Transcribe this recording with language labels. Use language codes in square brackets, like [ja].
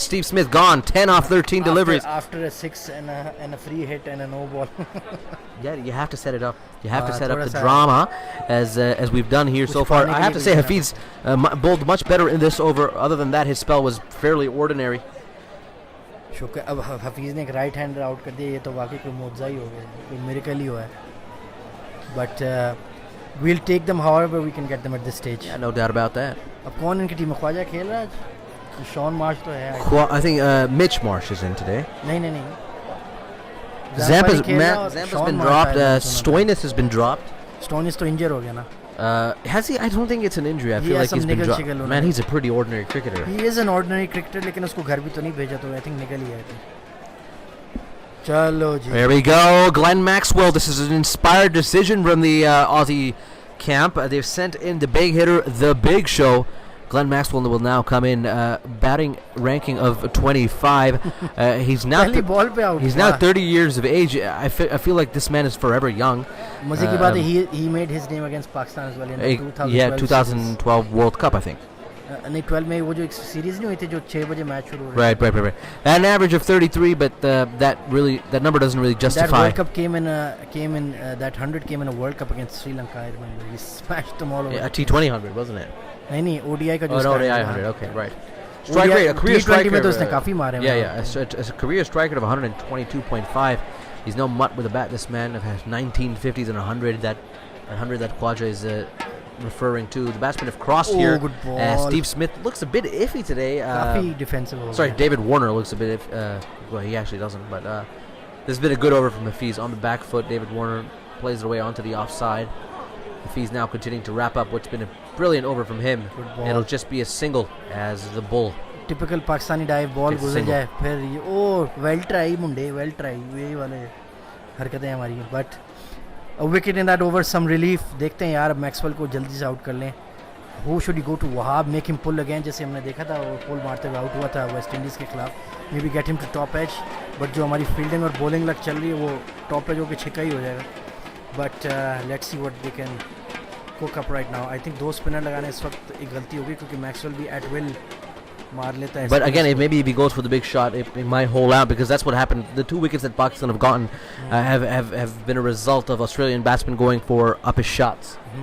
[en] Steve Smith gone, 10 off 13 deliveries. After a 6 and a free hit and a no ball. Yeah, you have to set it up. You have to set up the drama as we've done here so far. I have to say Hafiz bowled much better in this over. Other than that, his spell was fairly ordinary. [hi] शुक्र अब हफीज़ ने एक right hander out कर दिया. ये तो वाकई कोई मौजज़ा ही हो गया, कोई मिरेकल ही हुआ है. [en] But we'll take them however we can get them at this stage. Yeah, no doubt about that. [hi] अब कौन इनकी टीम में? ख्वाजा खेल रहा है? शॉन मार्श तो है. [en] I think Mitch Marsh is in today. [hi] नहीं. [en] Zampa's been dropped. Stoinis has been dropped. [hi] Stoinis तो इंजर हो गया ना. [en] Has he? I don't think it's an injury. I feel like he's been dropped. Man, he's a pretty ordinary cricketer. He is an ordinary cricketer, [hi] लेकिन उसको घर भी तो नहीं भेजा, तो [en] I think [hi] निकल ही आया. Chalo ji. [en] There we go. Glenn Maxwell. This is an inspired decision from the Aussie camp. They've sent in the big hitter, the Big Show. Glenn Maxwell will now come in, batting ranking of 25. He's now 30 years of age. I feel like this man is forever young. He made his name against Pakistan as well in 2012 World Cup, I think. [hi] नहीं 12 में वो जो एक series नहीं हुई थी जो 6 बजे मैच शुरू हो रहा है. [en] Right. An average of 33, but that number doesn't really justify. That World Cup came in that 100 came in a World Cup against Sri Lanka. I remember he smashed them all over. Yeah, a T20 100, wasn't it? [hi] नहीं ODI का जो [en] ODI 100. Okay, right. Strike rate, a career striker. [hi] में तो उसने काफी मारे. [en] Yeah. As a career striker of 122.5. He's no mutt with a bat. This man has 19 50s and 100. That 100 that Khwaja is referring to. The batsmen have crossed here. Good ball. Steve Smith looks a bit iffy today. [hi] Kafi [en] defensive. Sorry, David Warner looks a bit well, he actually doesn't, but this has been a good over from Hafiz on the back foot. David Warner plays it away onto the offside. Hafiz now continuing to wrap up what's been a brilliant over from him. It'll just be a single as the bull. Typical Pakistani dive ball [hi] गुजर जाए फिर ये [en] well try [hi] मुंडे, well try यही वाले हरकतें हमारी. [en] But a wicket in that over, some relief. [hi] देखते हैं यार मैक्सवेल को जल्दी से आउट कर लें. [en] Who should he go to? [hi] Wahab, [en] make him pull again, [hi] जैसे हमने देखा था वो पुल मारते हुए आउट हुआ था वेस्ट इंडीज़ के खिलाफ. [en] Maybe get him to top edge, but [hi] जो हमारी फील्डिंग और बॉलिंग लग चल रही है वो टॉप एज होकर छिका ही हो जाएगा. [en] But let's see what they can cook up right now. I think [hi] 2 spinner लगाने इस वक्त एक गलती होगी क्योंकि मैक्सवेल भी [en] at will [hi] मार लेता है. [en] But again, maybe if he goes for the big shot, it might hold out because that's what happened. The 2 wickets that Pakistan have gotten have been a result of Australian batsmen going for uppish shots.